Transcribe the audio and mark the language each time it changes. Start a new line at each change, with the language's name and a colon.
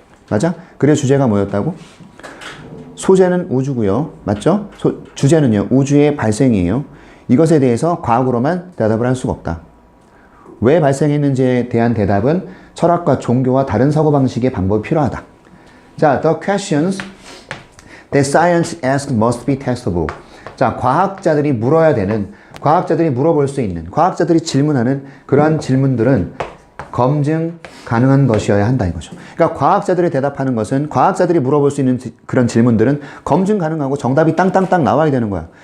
Korean: 맞아? 그래 주제가 뭐였다고? 소재는 우주고요. 맞죠? 주제는요. 우주의 발생이에요. 이것에 대해서 과학으로만 대답을 할 수가 없다. 왜 발생했는지에 대한 대답은 철학과 종교와 다른 사고방식의 방법이 필요하다.
English: 자, the questions that science asks must be testable.
Korean: 자, 과학자들이 물어볼 수 있는, 과학자들이 질문하는 그러한 질문들은 검증 가능한 것이어야 한다 이거죠. 그러니까 과학자들이 대답하는 것은, 과학자들이 물어볼 수 있는 그런 질문들은 검증 가능하고 정답이 땅땅땅 나와야 되는 거야.